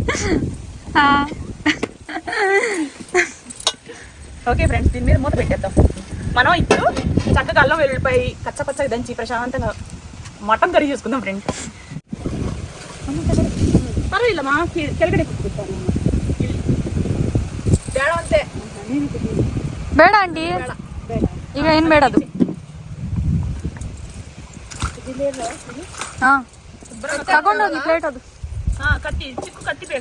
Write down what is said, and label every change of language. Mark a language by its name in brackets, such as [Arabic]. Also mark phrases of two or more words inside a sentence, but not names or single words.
[English] okay friends, [Telugu] దీని మీద మూత పెట్టేద్దాం. మనం ఇప్పుడు చక్కగా అల్లం వెల్లుల్లిపాయ కచ్చపచ్చగా దంచి ప్రశాంతంగా మటన్ కర్రీ చేసుకుందాం ఫ్రెండ్. పర్వాలేమ్మా, కెలగడే కుట్టుకుంటాను. [Kannada] ಬೇಡ ಅಂತೆ ಬೇಡ ಆಂಟಿ ಈಗ ಏನು ಬೇಡ ಅದು ಹಾಂ ತಗೊಂಡೋಗಿ ಪ್ಲೇಟ್ ಅದು ಕತ್ತಿ ಚಿಕ್ಕ ಕತ್ತಿ ಬೇಕು